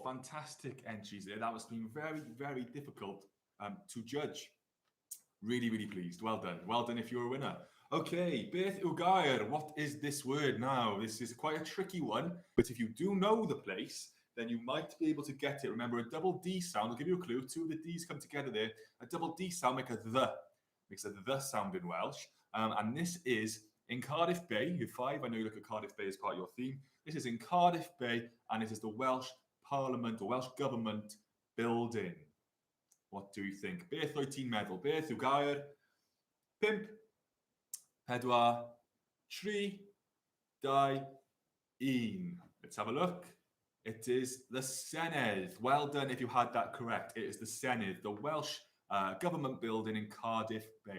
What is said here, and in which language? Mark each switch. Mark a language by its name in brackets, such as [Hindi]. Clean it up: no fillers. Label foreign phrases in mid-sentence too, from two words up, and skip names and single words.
[English] Fantastic entries there. That must have been very, very difficult to judge. Really, really pleased. Well done. Well done if you're a winner. [Welsh] Okay, beth yw gair? [English] What is this word now? This is quite a tricky one, but if you do know the place, then you might be able to get it. Remember, a double D sound, I'll give you a clue. 2 of the D's come together there. A double D sound makes a the sound in Welsh. And this is in Cardiff Bay. Year 5, I know you look at Cardiff Bay as part of your theme. This is in Cardiff Bay, and it is the Welsh Parliament or Welsh Government building. What do you think? [Welsh] Beth oed ti'n meddwl? Beth yw gair? [English] 5, 4, 3, 2, 1. Let's have a look. It is the Senedd. Well done if you had that correct. It is the Senedd, the Welsh government building in Cardiff Bay.